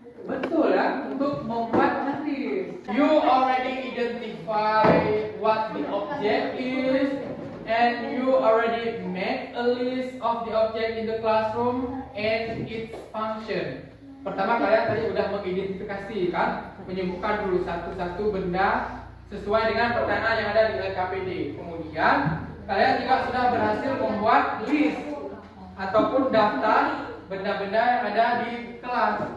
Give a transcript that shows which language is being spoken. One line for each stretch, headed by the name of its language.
Indonesian: Betul ya, untuk membuat garis.
English: You already identify what the object is, and you already made a list of the object in the classroom and its function.
Indonesian: Pertama kalian tadi udah mengidentifikasi kan, menyebutkan dulu satu-satu benda sesuai dengan pertanyaan yang ada di LKPD. Kemudian kalian juga sudah berhasil membuat list ataupun daftar benda-benda yang ada di kelas.